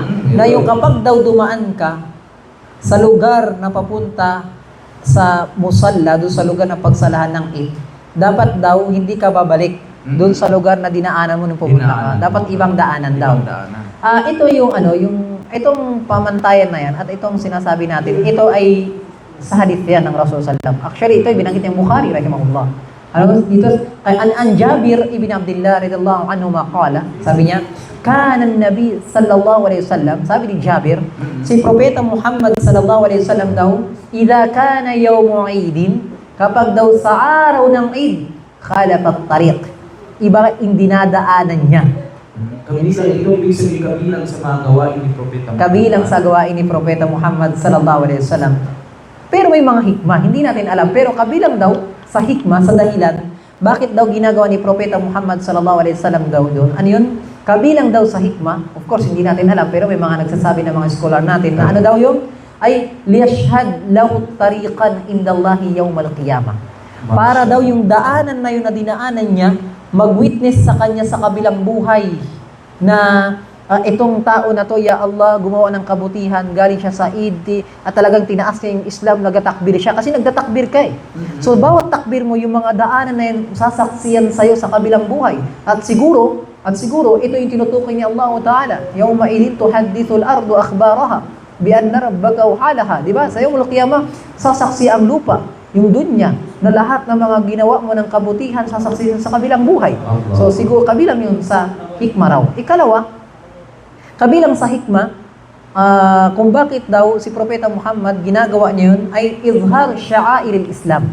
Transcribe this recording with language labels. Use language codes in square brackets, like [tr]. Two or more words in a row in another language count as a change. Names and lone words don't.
[tl] Na yung kapag daw dumaan ka sa lugar na papunta sa musalla, doon sa lugar na pagsalahan ng Eid, dapat daw hindi ka babalik doon sa lugar na dinaanan mo nung pupunta ka. Dapat ibang daanan daw. Ito yung itong pamantayan na yan at itong sinasabi natin, ito ay sa hadith yan ng Rasul sallallahu. Actually, ito ay binanggit ng Bukhari rahimahullah. Dito an Jabir ibn Abdullah [ar] رضي الله عنه ما قال, [tl] sabi niya, [ar] كان النبي صلى الله عليه وسلم, [tl] sabi ni Jabir, si propeta Muhammad [ar] صلى الله عليه وسلم [tl] daw, [ar] إذا كان يوم عيد, [tl] kapag daw sa araw ng Eid, [ar] خالف الطريق, [tl] iba dinadaanan niya. Kabilang sa mga gawain ni Propeta Muhammad. Kabilang sa gawain ni Propeta Muhammad [ar] صلى الله عليه وسلم. [tl] Pero may mga hikmah, hindi natin alam. Pero kabilang daw sa hikmah, sa dahilan, bakit daw ginagawa ni Propeta Muhammad [ar] صلى الله عليه وسلم [tl] daw doon? Ano yun? Kabilang daw sa hikmah, [en] of course [tl] hindi natin alam, pero may mga nagsasabi ng mga scholar natin na ano daw yun? [ar] ليشهد له الطريق عند الله يوم القيامة. [tl] Para daw yung daanan na yun na dinaanan niya, mag-witness sa kanya sa kabilang buhay na itong tao na to, [ar] يا الله, [tl] gumawa ng kabutihan, galing siya sa Eid at talagang tinaas niya yung Islam, nagtatakbir siya kasi nagtatakbir ka eh. So bawat takbir mo, yung mga daanan na yun, sasaksiyan sa'yo sa kabilang buhay. At siguro, ito yung tinutukoy ni [ar] الله تعالى. يومئذ تحدث أخبارها بأن ربك أوحى لها. [tl] Diba? Sa [ar] يوم القيامة, [tl] sasaksi ang lupa, yung dunya, na lahat ng mga ginawa mo ng kabutihan sasaksiyan sa kabilang buhay. So siguro kabilang yun sa hikmah raw. Ikalawa, kabilang sa hikmah, kung bakit daw si Propeta Muhammad ginagawa niya yun, ay [ar] إظهار شعائر الإسلام.